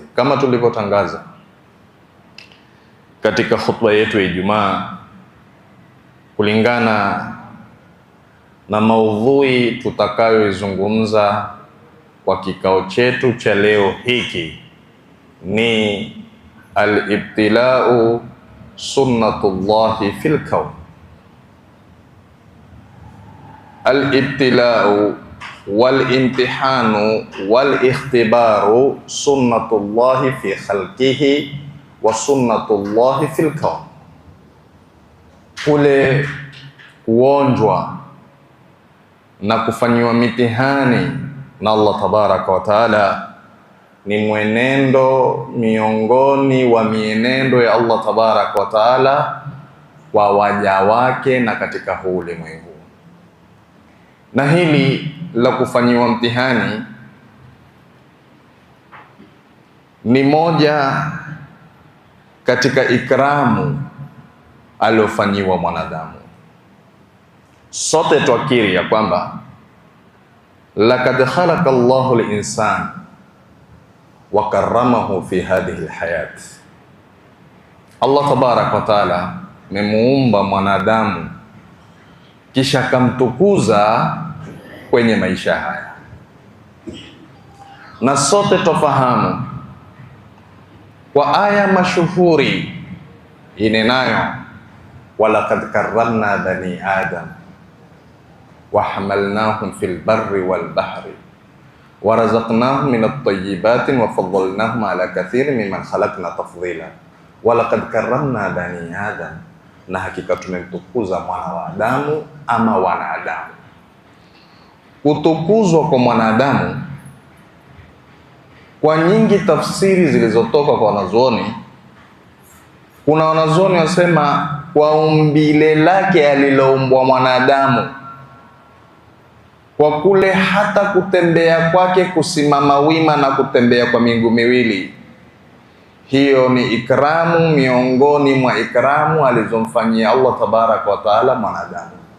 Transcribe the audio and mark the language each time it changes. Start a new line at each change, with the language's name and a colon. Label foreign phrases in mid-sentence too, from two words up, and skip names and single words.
Swahili: Kama tulivyotangaza katika khutba yetu ya Ijumaa, kulingana na maudhui tutakayoizungumza kwa kikao chetu cha leo hiki, ni
Arabic: الابتلاء سنة الله في الكون. الابتلاء والامتحان والاختبار سنة الله في خلقه وسنة الله في الكون.
Swahili: Kule kuonjwa na kufanyiwa mitihani na
Arabic: الله تبارك وتعالى
Swahili: ni mwenendo miongoni wa mienendo ya
Arabic: الله تبارك وتعالى
Swahili: kwa waja wake na katika huu ulimwengu. Na hili la kufanyiwa mtihani ni moja katika ikramu aliofanyiwa mwanadamu. Sote twakiri ya kwamba
Arabic: لقد خلق الله الإنسان وكرمه في هذه الحياة. الله تبارك وتعالى
Swahili: memuumba mwanadamu kisha kamtukuza kwenye maisha haya, na sote tofahamu kwa aya mashuhuri inenayo
Arabic: ولقد كرمنا بني آدم وحملناهم في البر والبحر ورزقناهم من الطيبات وفضلناهم على كثير ممن خلقنا تفضيلا. ولقد كرمنا بني آدم,
Swahili: na hakika tumemtukuza mwana wa Adamu ama wanadamu. Kutukuzwa kwa mwanadamu, kwa nyingi tafsiri zilizotoka kwa wanazuoni, kuna wanazuoni wasema kwa umbile lake aliloumbwa mwanadamu, kwa kule hata kutembea kwake, kusimama wima na kutembea kwa miguu miwili, hiyo ni ikramu miongoni mwa ikramu alizomfanyia
Arabic: الله تبارك وتعالى
Swahili: mwanadamu.